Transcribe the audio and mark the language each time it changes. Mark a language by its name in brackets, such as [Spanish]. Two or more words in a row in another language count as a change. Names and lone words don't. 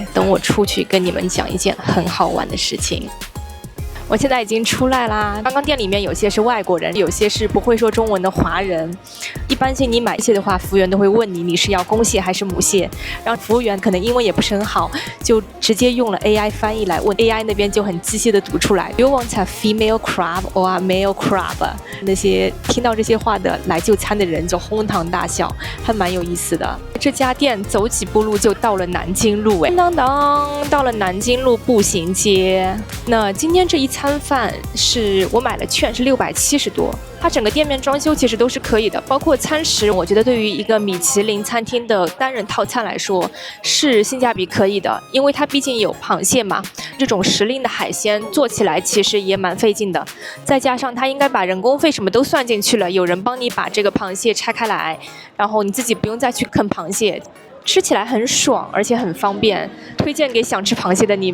[Chinese] 等我出去跟你們講一件很好玩的事情。我現在已經出來啦。剛剛店裡面有些是外國人，有些是不會說中文的華人。一般性你買蟹的話，服務員都會問你是要公蟹還是母蟹，然後服務員可能英文也不是很好，就直接用了 AI 翻譯來問 AI 那邊就很機械的讀出來 [English] You want a female crab or a male crab？ [Chinese] 那些聽到這些話的來就餐的人就哄堂大笑，還蠻有意思的。這家店走幾步路就到了南京路，當當到了南京路步行街。那今天這一餐飯是我買了券，是670多。它整個店面裝修其實都是可以的，包括餐食，我覺得對於一個米其林餐廳的單人套餐來說是性價比可以的，因為它畢竟有螃蟹嘛，這種時令的海鮮做起來其實也蠻費勁的，再加上它應該把人工費什麼都算進去了，有人幫你把這個螃蟹拆開來，然後你自己不用再去啃螃蟹，吃起來很爽，而且很方便，推薦給想吃螃蟹的你們。